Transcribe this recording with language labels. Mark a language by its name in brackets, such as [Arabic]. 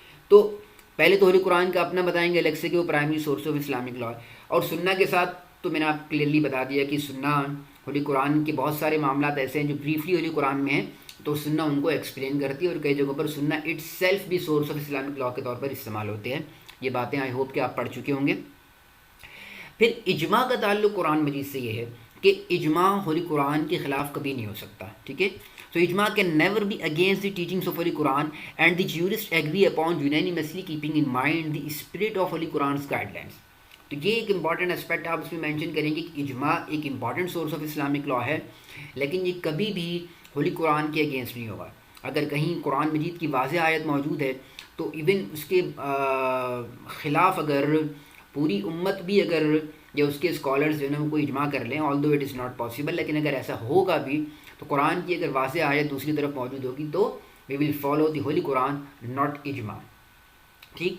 [Urdu] تو پہلے تو ہولی قرآن کا اپنا بتائیں گے الگ سے کہ وہ primary source of Islamic law ہے، اور سنہ کے ساتھ تو میں نے آپ کلیئرلی بتا دیا کہ سنہ ہولی قرآن کے بہت سارے معاملات ایسے ہیں جو بریفلی ہولی قرآن میں ہیں، تو سنہ ان کو ایکسپلین کرتی ہے، اور کئی جگہوں پر سنہ اٹ سیلف بھی سورس آف اسلامک لا کے طور پر استعمال ہوتے ہیں. یہ باتیں آئی ہوپ کہ آپ پڑھ چکے ہوں گے. پھر اجماع کا تعلق قرآن مجید سے یہ ہے کہ اجماع ہولی قرآن کے خلاف کبھی نہیں ہو سکتا. ٹھیک ہے. [English] So ijma can never be against the teachings of Holy Quran, and the jurists agree upon unanimously keeping in mind the spirit of Holy Quran's guidelines. [Urdu] تو یہ ایک امپورٹنٹ اسپیکٹ آپ اس میں مینشن کریں گے کہ اجماع ایک important source of Islamic law ہے، لیکن یہ کبھی بھی ہولی قرآن کے اگینسٹ نہیں ہوگا. اگر کہیں قرآن مجید کی واضح آیت موجود ہے تو ایون اس کے خلاف اگر پوری امت بھی اگر یا اس کے اسکالرز جو ہے نا وہ کوئی اجماع کر لیں، [English] although it is not possible, [Urdu] لیکن اگر ایسا ہوگا بھی تو قرآن کی اگر واضح آیت دوسری طرف موجود ہوگی تو [English] We will follow the holy Quran not اجماع. [Urdu] ٹھیک.